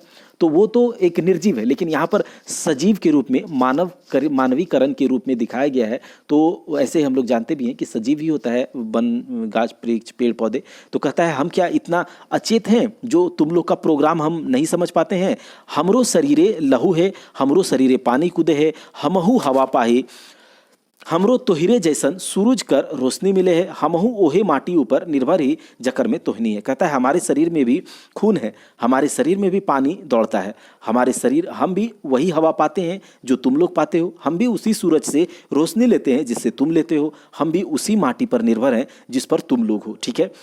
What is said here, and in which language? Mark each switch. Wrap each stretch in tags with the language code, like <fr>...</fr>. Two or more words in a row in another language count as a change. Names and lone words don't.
<hi>तो वो तो एक निर्जीव है, लेकिन यहाँ पर सजीव के रूप में मानवीकरण के रूप में दिखाया गया है। तो ऐसे हम लोग जानते भी हैं कि सजीव ही होता है वन, गाछ वृक्ष, पेड़ पौधे। तो कहता है हम क्या इतना अचेत हैं जो तुम लोग का प्रोग्राम हम नहीं समझ पाते हैं?</hi> <sck>हमरो शरीरे लहू है, हमरो शरीरे पानी कूदे है, हमहू हवा पाही, हमरो तोहिरे जैसन सूरज कर रोशनी मिले है, हमहू ओहे माटी ऊपर निर्भर ही जकर में तोहनी है।</sck> <hi>कहता है हमारे शरीर में भी खून है, हमारे शरीर में भी पानी दौड़ता है, हमारे शरीर, हम भी वही हवा पाते हैं जो तुम लोग पाते हो, हम भी उसी सूरज से रोशनी लेते हैं जिससे तुम लेते हो, हम भी उसी माटी पर निर्भर हैं जिस पर तुम लोग हो, ठीक है।</hi>